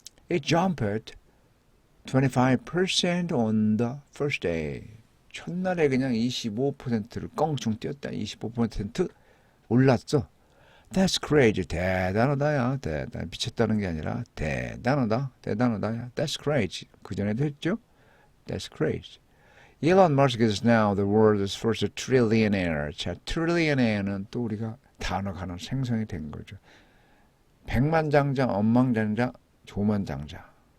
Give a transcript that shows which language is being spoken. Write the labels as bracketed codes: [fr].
[en] It jumped 25% on the first day. [ko] 첫날에 그냥 25%를 껑충 뛰었다. 25% 올랐어. [en] That's crazy. [ko] 대단하다야. 미쳤다는 게 아니라 대단하다. [en] That's crazy. [ko] 그 전에도 했죠? That's crazy. [en] Elon Musk is now the world's first trillionaire. [ko] 자, trillionaire는 또 우리가 단어가 하나 생성이 된 거죠. 백만장자, 억만장자, 조만장자.